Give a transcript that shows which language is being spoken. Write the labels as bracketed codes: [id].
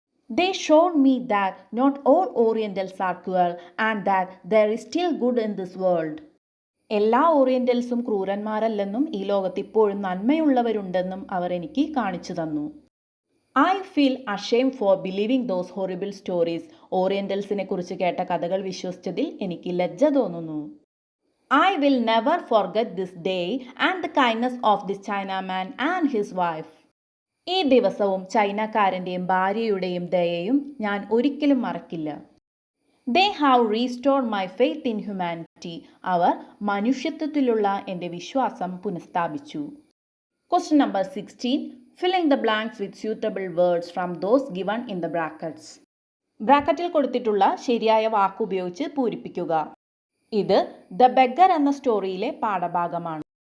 [en] They showed me that not all Orientals are cruel and that there is still good in this world. [ml] എല്ലാ ഓറിയന്റൽസും ക്രൂരന്മാരല്ലെന്നും ഈ ലോകത്ത് ഇപ്പോഴും നന്മയുള്ളവരുണ്ടെന്നും അവർ എനിക്ക് കാണിച്ചു തന്നു. [en] I feel ashamed for believing those horrible stories. [ml] ഓറിയന്റൽസിനെ കുറിച്ച് കേട്ട കഥകൾ വിശ്വസിച്ചതിൽ എനിക്ക് ലജ്ജ തോന്നുന്നു. [en] I will never forget this day and the kindness of this Chinaman and his wife. [ml] ഈ ദിവസവും ചൈനക്കാരൻ്റെയും ഭാര്യയുടെയും ദയയും ഞാൻ ഒരിക്കലും മറക്കില്ല. [en] They have restored my faith in humanity. [ml] അവർ മനുഷ്യത്വത്തിലുള്ള എൻ്റെ വിശ്വാസം പുനഃസ്ഥാപിച്ചു. [en] Question number 16. Filling the blanks with suitable words from those given in the brackets. [ml] ബ്രാക്കറ്റിൽ കൊടുത്തിട്ടുള്ള ശരിയായ വാക്ക് ഉപയോഗിച്ച് പൂരിപ്പിക്കുക. ഇത് ദ ബെഗർ എന്ന സ്റ്റോറിയിലെ പാഠഭാഗമാണ്.